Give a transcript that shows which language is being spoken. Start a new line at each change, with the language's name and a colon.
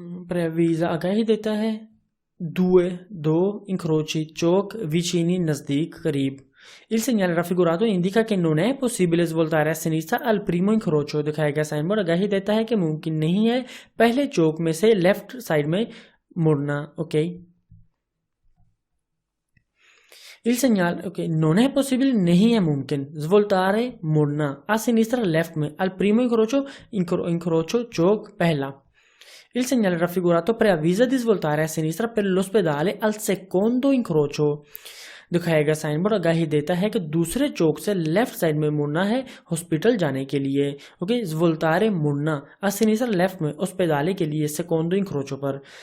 Italian: preavvisa
Hindi: आगाही देता है दो
Italian: incroci
Hindi: चौक,
Italian: vicini
Hindi: नजदीक, करीब।
Italian: Il segnale raffigurato indica che non è possibile svoltare a sinistra al primo incrocio,
Hindi: दिखाएगा साइन बोर्ड, आगाही देता है कि मुमकिन नहीं है पहले चौक में से लेफ्ट साइड में मुड़ना।
Italian: ओके, Il segnale, ok, non è possibile,
Hindi: नहीं है मुमकिन,
Italian: svoltare
Hindi: मुड़ना,
Italian: a sinistra
Hindi: लेफ्ट में,
Italian: al primo incrocio
Hindi: चौक पहला।
Italian: Il segnale raffigurato preavvisa di svoltare a sinistra per l'ospedale al secondo incrocio,
Hindi: दिखाएगा साइन बोर्ड, आगाही देता है कि दूसरे चौक से लेफ्ट साइड में मुड़ना है हॉस्पिटल जाने के लिए। ओके,
Italian: svoltare
Hindi: मुड़ना,
Italian: a sinistra
Hindi: लेफ्ट में, ospedale के लिए,
Italian: secondo incrocio
Hindi: पर।